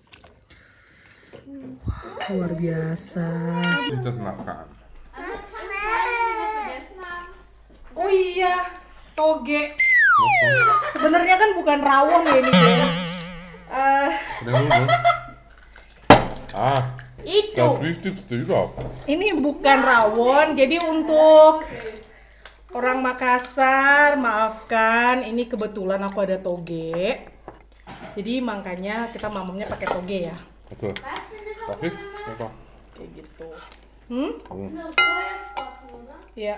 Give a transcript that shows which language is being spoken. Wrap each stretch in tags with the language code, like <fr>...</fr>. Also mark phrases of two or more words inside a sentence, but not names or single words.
<id>Luar biasa. Kita makan. Oh iya, toge. Sebenarnya kan bukan rawon ya ini ya. Itu.</id> <de>Das Wichtigste überhaupt.</de> <id>Ini bukan rawon, jadi untuk orang Makassar, maafkan, ini kebetulan aku ada toge. Jadi makanya kita mamamnya pakai toge ya. Betul. Tapi, apa? Kayak gitu. Iya.</id>